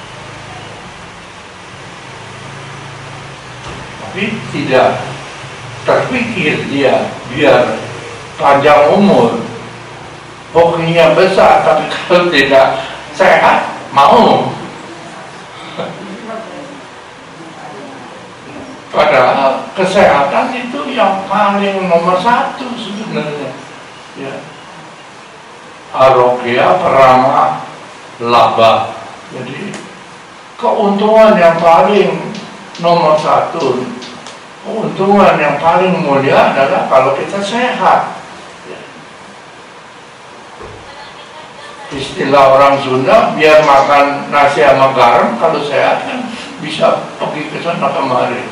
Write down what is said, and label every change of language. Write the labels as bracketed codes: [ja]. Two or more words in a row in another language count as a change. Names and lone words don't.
[id] Tapi tidak terpikir dia biar panjang umur, hokinya besar, tapi kalau tidak sehat mau. Padahal kesehatan itu yang paling nomor satu sebenarnya. Ya. [pi] Arogya parama labha. [id] Jadi keuntungan yang paling nomor satu, keuntungan yang paling mulia adalah kalau kita sehat. Ya. Istilah orang Sunda, biar makan nasi sama garam, kalau sehat kan bisa pergi ke sana kemari.